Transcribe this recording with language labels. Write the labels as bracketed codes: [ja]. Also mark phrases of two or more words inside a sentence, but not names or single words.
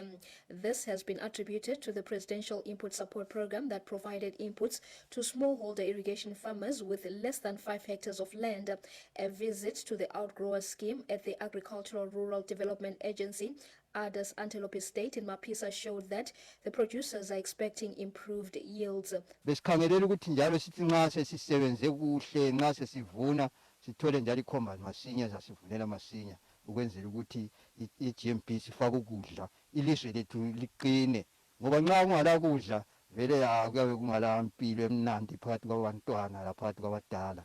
[en] This has been attributed to the Presidential Input Support Program that provided inputs to smallholder irrigation farmers with less than 5 hectares of land. A visit to the outgrower scheme at the Agricultural Rural Development Agency Adas Antelope Estate in Mapisa showed that the producers are expecting improved yields. [nd] Besikhangelela ukuthi njalo sithi nxa sesisebenze kuhle nxa sesivuna sithole njalo ikhomba masinya sasivunela masinya ukwenzela ukuthi iGMP sifake ukudla ilizwe lethu liqine ngoba nxa ungala kudla vele akuyabe kungala impilo emnandi phakathi kwabantwana laphakathi kwabadala.